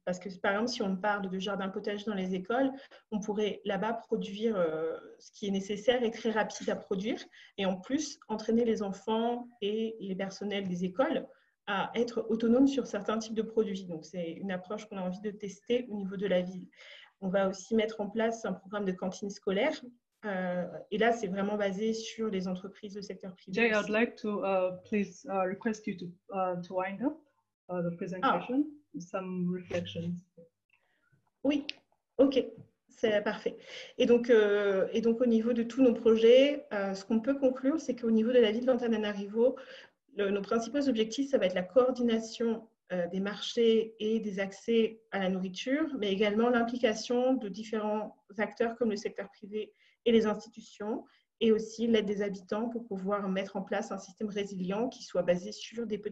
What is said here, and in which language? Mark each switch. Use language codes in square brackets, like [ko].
[fr] Parce que, par exemple, si on parle de jardin potager dans les écoles, on pourrait là-bas produire ce qui est nécessaire et très rapide à produire, et en plus, entraîner les enfants et les personnels des écoles à être autonome sur certains types de produits. Donc, c'est une approche qu'on a envie de tester au niveau de la ville. On va aussi mettre en place un programme de cantine scolaire. Et là, c'est vraiment basé sur les entreprises du secteur privé. [en] Jay, I'd like to please request you to wind up the presentation. Some reflections. [fr] Oui, ok, c'est parfait. Et donc, au niveau de tous nos projets, ce qu'on peut conclure, c'est qu'au niveau de la ville d'Antananarivo, nos principaux objectifs, ça va être la coordination des marchés et des accès à la nourriture, mais également l'implication de différents acteurs comme le secteur privé et les institutions, et aussi l'aide des habitants pour pouvoir mettre en place un système résilient qui soit basé sur